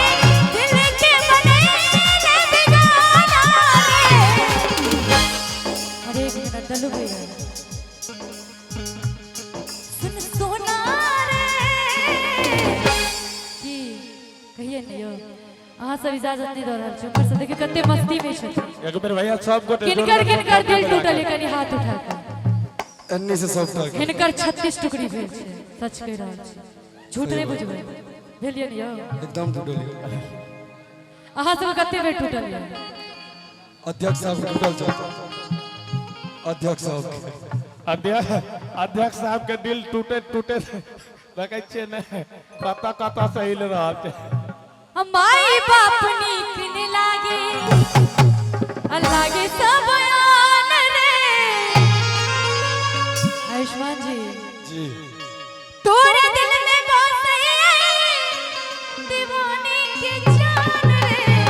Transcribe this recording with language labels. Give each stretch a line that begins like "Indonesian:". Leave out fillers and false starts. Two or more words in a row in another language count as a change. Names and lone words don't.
Maithili: दिल के बने ने बेगाना रे। अरे एक मिनट डलू भैया सुन सोना रे। की कहिए नहीं हो अहाँ सब इजाजत नहीं दे रहल छै। ऊपर से देखिए कते मस्ती में छथिन। एक बेर भैया सब को किनकर दिल टूटल कनी हाथ उठा कर। अन्नी से सब तक हिनकर 36 टुकड़ी भेल छै। सच कह रहल छी, झूठ नहीं बुझबै। भेलिए नहीं हो एकदम टूटल। अहाँ सब कते बेर टूटल है। अध्यक्ष साहब के टूटल छै। अध्यक्ष साहब अध्यक्ष साहब के दिल टूटे देखे छियै ने कता से हिल रहा छै। माई बाप नीक न लागे सब यान रे। आयुष्मान जी तोरे दिल में बसे दीवाने के जान रे।